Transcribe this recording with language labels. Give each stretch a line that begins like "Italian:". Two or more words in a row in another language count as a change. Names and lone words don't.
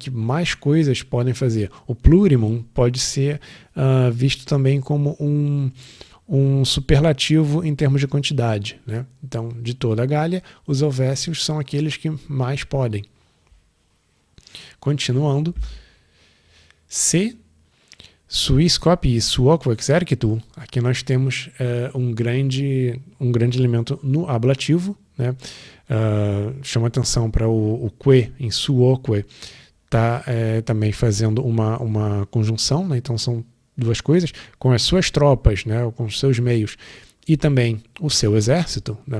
Portuguese: Que mais coisas podem fazer. O plurimum pode ser visto também como um superlativo em termos de quantidade, né? Então, de toda a Gália, os Helvécios são aqueles que mais podem.
Latin: Continuando, se suis copiis suoque exercitu,
Portuguese: aqui nós temos um grande elemento no ablativo, né? Chama atenção para o que em suoque está também fazendo uma conjunção, né? Então são duas coisas, com as suas tropas, né? Com os seus meios, e também o seu exército, né?